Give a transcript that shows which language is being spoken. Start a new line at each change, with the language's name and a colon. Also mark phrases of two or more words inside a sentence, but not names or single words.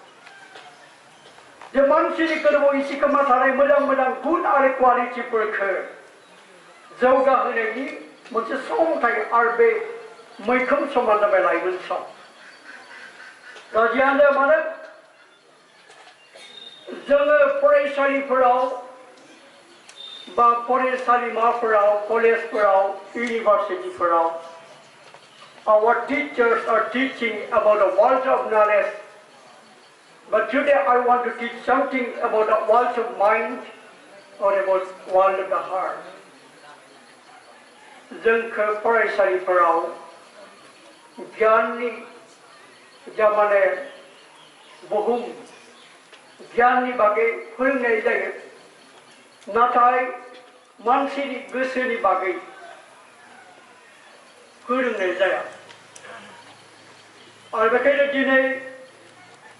Bodo: जे मानसिनि गोरबोआव इसे खोमा थानाय मोजां मोजां गुन आरो क्वालिटिफोरखौ जौगाहोनायनि मोनसे सम थायो आरो बे मैखोम समान जाबाय लाइमोन सम दा जियानो मानो जोङो फरायसालिफोराव बा फरायसालिमाफोराव कलेजफोराव
English: इउनिभार्सिटिफोराव our teachers are teaching about the world of knowledge But today I want to teach something about the world of mind or about world of the heart.
Bodo: जोंखौ फरायसालिफोराव गियाननि जामाने बुहुम गियाननि बागै फोरोंनाय जायो नाथाय मानसिनि गोसोनि बागै फोरोंनाय जाया आरो बेखायनो दिनै आंनो